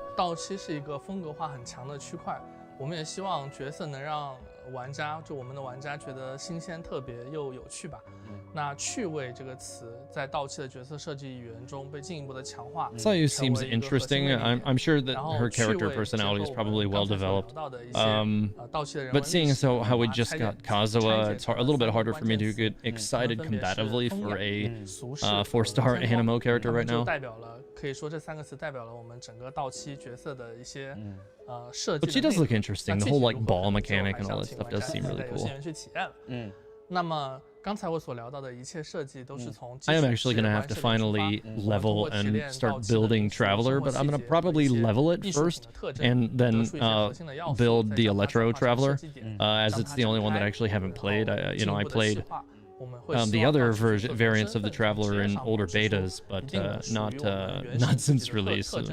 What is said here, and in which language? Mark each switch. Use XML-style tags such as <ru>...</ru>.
<zh>到期是一个风格化很强的区块，我们也希望角色能让玩家，就我们的玩家觉得新鲜、特别又有趣吧。那趣味这个词在到期的角色设计语言中被进一步的强化。</zh> <en>Sayu seems interesting. I'm sure that her character personality is probably well developed. But seeing as how we just got Kazuha, it's a little bit harder for me to get excited combatively for a 4-star animo character right now.</en> <zh>可以说这3个词代表了我们整个到期角色的一些设计。</zh> <en>But she does look interesting. The whole like ball mechanic and all that stuff does seem really cool.</en> <zh>去体验了。那么刚才我所聊到的一切设计都是从</zh> <en>I am actually going to have to finally level and start building Traveler, but I'm going to probably level it first and then build the Electro Traveler, as it's the only one that I actually haven't played. I played the other variants of the Traveler in older betas, but not since release.</en>